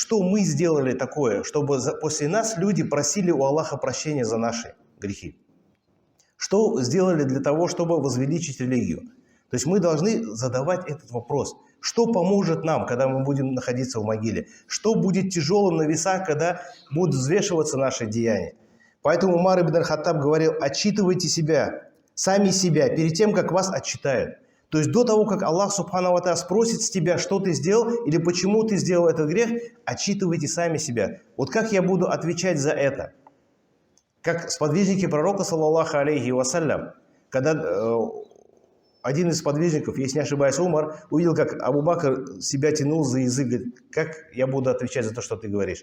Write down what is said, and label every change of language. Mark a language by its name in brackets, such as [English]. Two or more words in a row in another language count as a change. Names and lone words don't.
[Russian] Что мы сделали такое, чтобы после нас люди просили у Аллаха прощения за наши грехи? Что сделали для того, чтобы возвеличить религию? То есть мы должны задавать этот вопрос. Что поможет нам, когда мы будем находиться в могиле? Что будет тяжелым на весах, когда будут взвешиваться наши деяния? Поэтому Умар ибн аль-Хаттаб говорил: отчитывайте себя, сами себя, перед тем, как вас отчитают. То есть до того, как Аллах [Arabic] سبحانه وتعالى [Russian] спросит с тебя, что ты сделал или почему ты сделал этот грех, отчитывайте сами себя. Вот как я буду отвечать за это? Как сподвижники пророка, [Arabic] صلى الله عليه وسلم, [Russian] когда один из сподвижников, если не ошибаюсь, Умар, увидел, как Абу Бакр себя тянул за язык, говорит: как я буду отвечать за то, что ты говоришь?